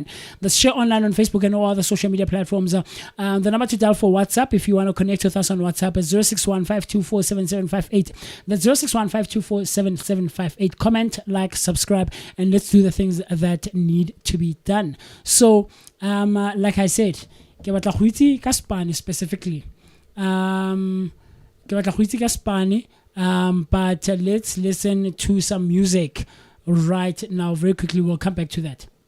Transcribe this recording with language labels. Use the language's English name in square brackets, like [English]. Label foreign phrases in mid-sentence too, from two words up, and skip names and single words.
[English] That's Share Online on Facebook and all other social media platforms. The number to dial for WhatsApp, if you want to connect with us on WhatsApp, is 0615247758. That's 0615247758. Comment, like, subscribe, and let's do the things that need to be done. So, like I said, [Tswana] ke batla go itse ka [English] Spanish specifically. But let's listen to some music right now. Very quickly, we'll come back to that.